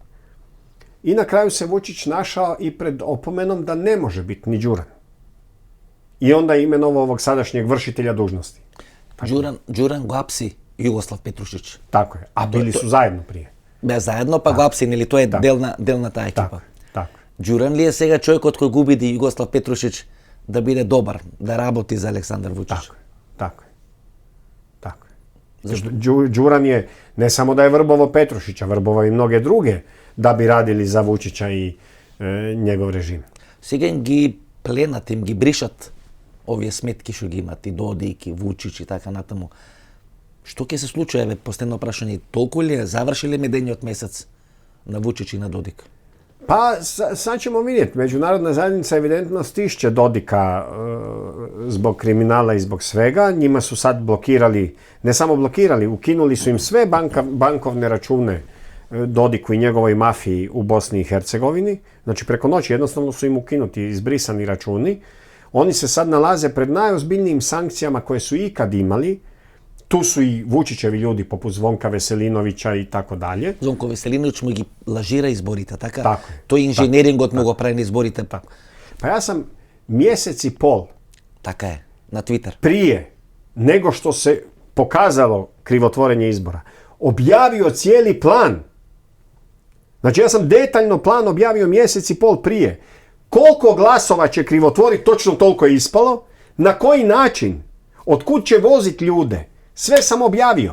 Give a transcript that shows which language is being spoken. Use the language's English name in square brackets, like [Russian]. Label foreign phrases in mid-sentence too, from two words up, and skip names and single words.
[Croatian] I na kraju se Vučić našao i pred opomenom da ne može biti ni Đuran. I onda je imenovao ovog sadašnjeg vršitelja dužnosti. [Macedonian] Đuran go apsi Jugoslav Petrušić. [Croatian] Tako je, a bili su zajedno prije. [Macedonian] Zajedno, pa go apsin, ili to je delna ta ekipa. [Croatian] Tako. [Macedonian] Đuran li je сега човекот кој го убеди Jugoslav Petrušić да биде добар, да работи за Александар Vučić? [Croatian] Tako je. Đuran je, ne samo da je vrbovao Petrušića, vrbovao i mnoge druge da bi radili za Vučića i njegov režim. [Macedonian] Сега ги пленат, им ги бришат овие сметки што ги имат и Додик и Vučić и така натаму. Што ќе се случи, еве, последно прашање, толку ли е, заврши ли медениот месец на Vučić и на Додик? [Croatian] Pa sad ćemo vidjeti. Međunarodna zajednica evidentno stišće Dodika zbog kriminala i zbog svega. Njima su sad blokirali, ne samo blokirali, ukinuli su im sve bankovne račune Dodiku i njegovoj mafiji u Bosni i Hercegovini. Znači preko noći jednostavno su im ukinuti, izbrisani računi. Oni se sad nalaze pred najozbiljnijim sankcijama koje su ikad imali. Tu su i Vučićevi ljudi poput Zvonka Veselinovića i tako dalje. [Macedonian] Zvonko Veselinović mu ги лажира изборите, така? [Croatian] Tako je. [Macedonian] Тој инженерингот му го прави на изборите. [Croatian] Pa ja sam mjesec i pol [Macedonian] Така е, на Твитер. [Croatian] prije nego što se pokazalo krivotvorenje izbora, objavio cijeli plan. Znači ja sam detaljno plan objavio mjesec i pol prije. Koliko glasova će krivotvoriti, točno toliko je ispalo, na koji način, otkud će voziti ljude, sve sam objavio.